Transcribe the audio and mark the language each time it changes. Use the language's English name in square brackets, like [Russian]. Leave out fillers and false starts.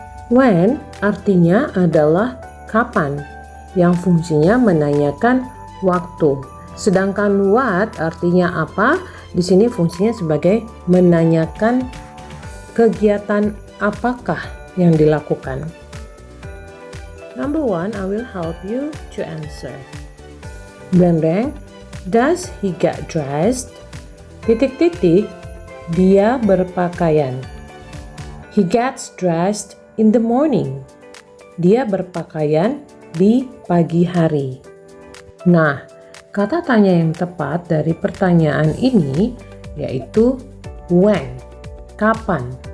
[Indonesian] When artinya adalah kapan, yang fungsinya menanyakan waktu. Sedangkan what artinya apa? Di sini fungsinya sebagai menanyakan kegiatan apakah yang dilakukan. [English] Number 1, I will help you to answer. Blank, does he get dressed? [Indonesian] Titik-titik, dia berpakaian. [English] He gets dressed in the morning. [Indonesian] Dia berpakaian di pagi hari. Nah, kata tanya yang tepat dari pertanyaan ini yaitu when, kapan.